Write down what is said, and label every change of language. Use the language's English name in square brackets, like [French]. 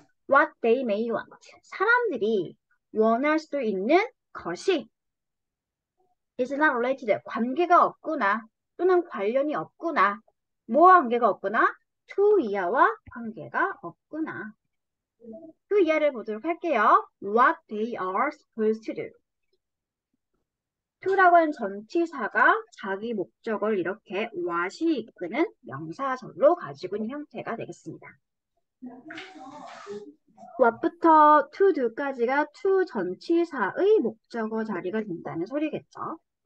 [English] What they may want. [Korean] 사람들이 원할 수도 있는 것이 [English] is not related. [Korean] 관계가 없구나. 또는 관련이 없구나. 뭐와 관계가 없구나? to 이하와 관계가 없구나. 그 이하를 보도록 할게요. [English] What they are supposed to do. [Korean] to라고 하는 전치사가 자기 목적을 이렇게 what이 이끄는 명사절로 가지고 있는 형태가 되겠습니다. what부터 to do까지가 to 전치사의 목적어 자리가 된다는 소리겠죠.